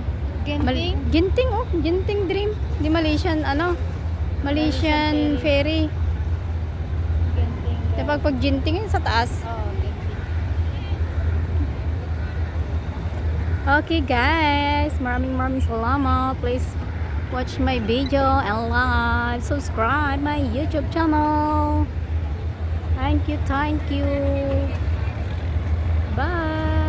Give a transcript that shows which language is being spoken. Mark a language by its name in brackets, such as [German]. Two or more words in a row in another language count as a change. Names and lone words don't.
[Filipino] Genting? Genting oh, Genting Dream di Malaysian ano? [English] Malaysian ferry. [Filipino] Genting. Diba pag Genting yun sa taas. Oh, genting. [English] Okay guys, [Filipino] maraming salamat. [English] Please watch my video and like, subscribe my YouTube channel. Thank you. Bye.